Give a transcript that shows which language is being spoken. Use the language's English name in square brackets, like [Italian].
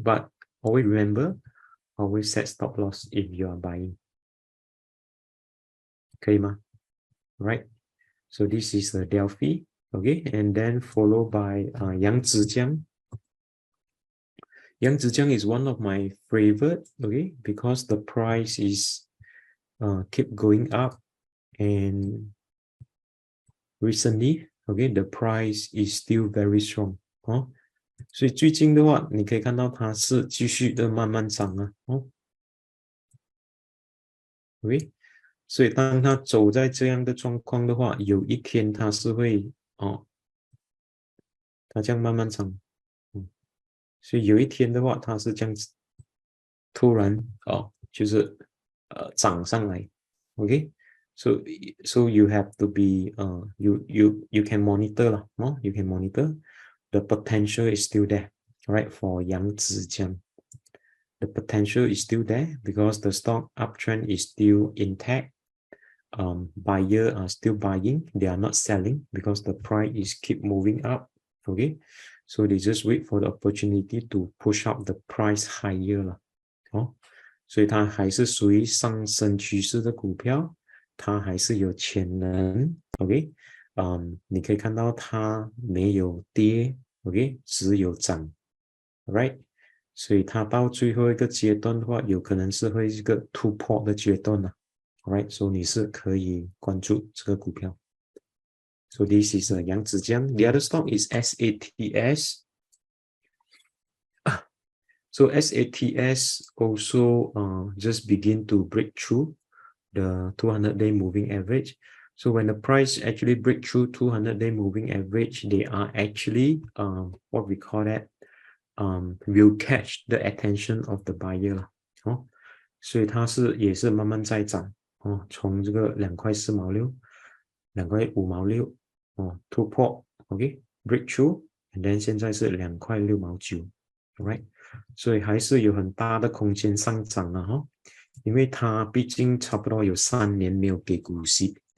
[English] But always remember, always set stop loss if you are buying， [Chinese] 可以吗 [English] ？Right? So this is the Delfi, okay? And then followed by Yangzijiang. Yangzijiang is one of my favorite, okay? Because the price is keep going up, and recently, okay, the price is still very strong [Chinese] 所以最近的话，你可以看到它是继续的慢慢涨 OK， 所以当它走在这样的状况的话，有一天它是会它这样慢慢涨所以有一天的话，它是这样子突然就是涨上来 ，OK。 [English] So you have to be you can monitor 啦you can monitor the potential is still there, right? For Yangzijiang, the potential is still there because the stock uptrend is still intact. Buyer are still buying, they are not selling because the price is keep moving up. Okay, so they just wait for the opportunity to push up the price higher [Chinese] 了所以它还是属于上升趋势的股票，它还是有潜能 OK， 你可以看到它没有跌 OK， 只有涨 right， 所以它到最后一个阶段的话，有可能是会一个突破的阶段 [English] Alright, so [Chinese] 你是可以关注这个股票。 [English] So this is Yangzijiang. The other stock is SATS. So SATS also just begin to break through the 200-day moving average. So when the price actually break through 200-day moving average, they are actually what we call that will catch the attention of the buyer [Chinese] 所以它也是慢慢在涨从这个2块4毛6 2块5毛6突破 OK [English] breakthrough and then [Chinese] 现在是2块6毛9 right， 所以还是有很大的空间上涨因为它毕竟差不多有3年没有给股息